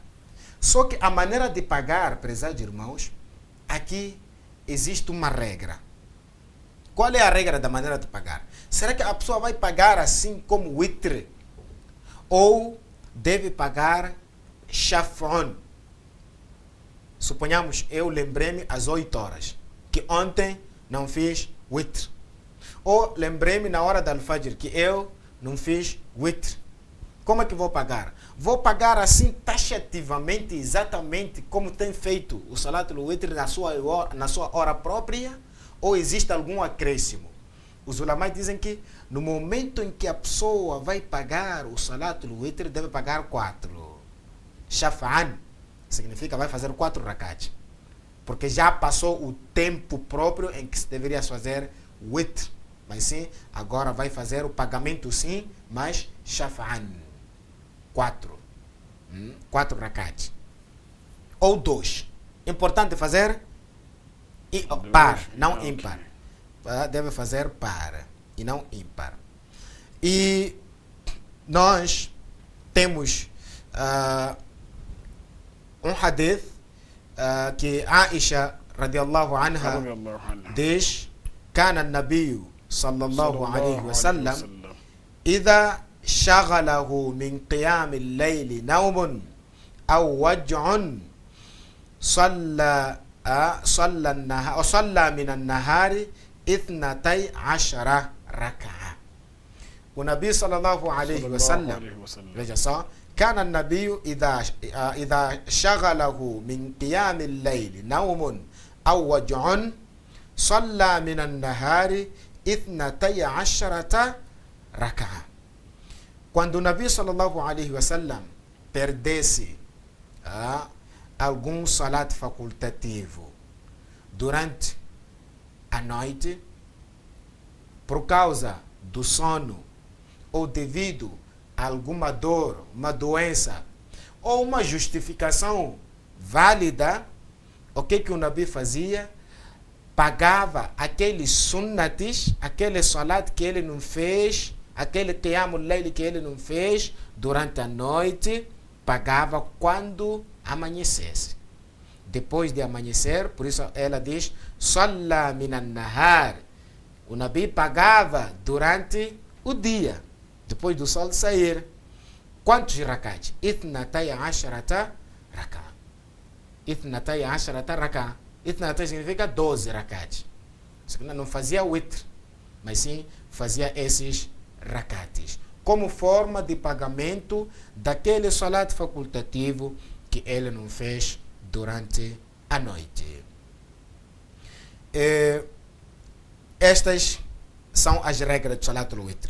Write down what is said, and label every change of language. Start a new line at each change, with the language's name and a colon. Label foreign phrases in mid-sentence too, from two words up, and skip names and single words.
Portuguese: Só que a maneira de pagar, prezados irmãos, aqui existe uma regra. Qual é a regra da maneira de pagar? Será que a pessoa vai pagar assim como witr? Ou deve pagar shaf'un? Suponhamos, eu lembrei-me às 8 horas, que ontem não fiz witr. Ou lembrei-me na hora da al-Fajr, que eu não fiz witr. Como é que vou pagar? Vou pagar assim taxativamente, exatamente como tem feito o
Arabic: صلاة الوتر
Portuguese: na sua hora própria? Ou existe algum acréscimo? Os ulamais dizem que no momento em que a pessoa vai pagar o
Arabic: صلاة الوتر,
Portuguese: deve pagar 4. Shaf'an significa vai fazer 4 rakats. Porque já passou o tempo próprio em que se deveria fazer witr. Mas sim, agora vai fazer o pagamento sim, mas shaf'an. 4 rakats. Ou 2. Importante fazer par, não ímpar. Deve fazer par e não ímpar. E nós temos um hadith que Aisha
Arabic: رضي الله عنها diz: كان النبي صلى الله عليه وسلم إذا شغله من قيام الليل نوم أو وجع صلى من النهار 12 ركعة. والنبي صلى الله عليه وسلم كان النبي إذا شغله من قيام الليل نوم أو وجع صلى من النهار 12 ركعة.
Portuguese: Quando o Nabi
Arabic: صلى الله عليه وسلم
Portuguese: perdesse algum salat facultativo durante a noite, por causa do sono ou devido alguma dor, uma doença ou uma justificação válida, o que o Nabi fazia? Pagava aqueles sunnatis, aquele salat que ele não fez, aquele
Arabic: قيام الليل
Portuguese: que ele não fez durante a noite, pagava quando amanhecesse. Depois de amanhecer, por isso ela diz,
Arabic: صلى من النهار.
Portuguese: O Nabi pagava durante o dia, depois do sol sair. Quantos rakats?
Arabic: اثنتي عشرة ركعة. اثنتي عشرة ركعة.
Portuguese: Ithnatay significa 12 rakats. Não fazia witr, mas sim fazia esses rakats, como forma de pagamento daquele salat facultativo que ele não fez durante a noite. Estas são as regras do
Arabic: صلاة الوتر.